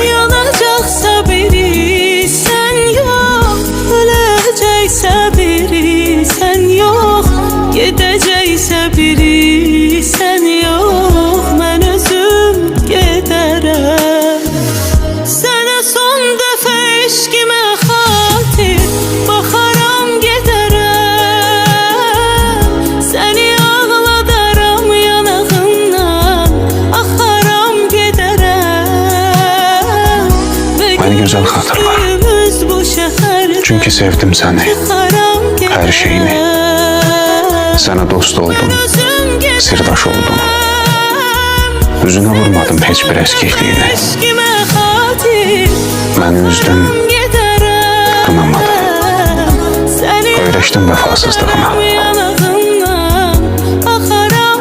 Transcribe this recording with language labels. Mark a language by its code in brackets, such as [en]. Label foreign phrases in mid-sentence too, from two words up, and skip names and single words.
[az] Yanacaqsa biri sən yox, öləcəksə biri sən yox, gedəcəksə biri sən yox, mən özüm gedərəm. Sənə son dəfə eşqimə xatir baxaram gedərəm. Səni ağladaram yanağından, axaram gedərəm. [tr] Beni güzel hatırla. Çünkü sevdim seni, her şeyini. Sana dost oldum, sirdaş oldum. [az] Üzünə vurmadım heç bir əskikliyini. Eşkime xatir Məni üzdün, gedərəm. qınamadın. Səni Öyrəşdim vəfasızlığına. yanağından axaram.